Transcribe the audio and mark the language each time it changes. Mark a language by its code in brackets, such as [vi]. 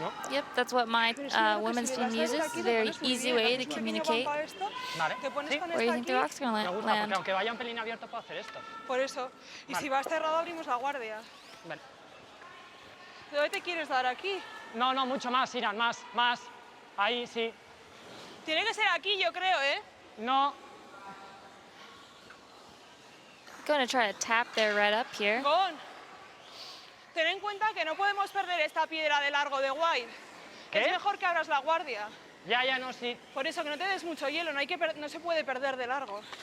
[en] Yep, that's what my women's team uses. It's a very easy way to communicate. Where do you think the rock's going to land? [es] Aunque vaya un pelín abierto puedo hacer esto. Por eso. Y si vas cerrado, abrimos la guardia. Vale. ¿De dónde te quieres dar? ¿Aquí? No, no, mucho más, Irán, más, más. Ahí, sí. Tiene que ser aquí, yo creo, ¿eh? No. [en] going to try to tap their red up here. [es] Gon, ten en cuenta que no podemos perder esta piedra de largo de white. ¿Qué? Es mejor que abras la guardia. Ya, no, sí. Por eso que no te des mucho hielo, no se puede perder de largo.